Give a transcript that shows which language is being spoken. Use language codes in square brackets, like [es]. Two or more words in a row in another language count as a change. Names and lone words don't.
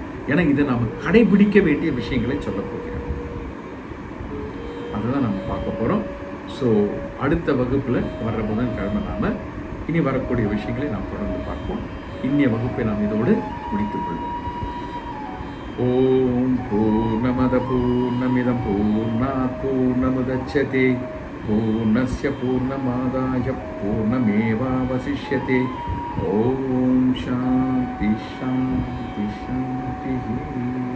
[ta] ஏன்னா இதை நாம் கடைபிடிக்க வேண்டிய விஷயங்களை சொல்ல போகிறோம். அதுதான் நம்ம பார்க்க போகிறோம். ஸோ அடுத்த வகுப்பில் வர்ற புதன்கிழமை நாம் இனி வரக்கூடிய விஷயங்களை நாம் தொடர்ந்து பார்ப்போம். இன்னைய வகுப்பை நாம் இதோடு முடித்துக் கொள்வோம். [sa] ओं पूर्णमद पूर्णमिदं पूर्णात् पूर्णमुदच्यते पूर्णस्य पूर्णमादाय पूर्णमेवावशिष्यते. ओं शान्ति शान्ति शान्ति.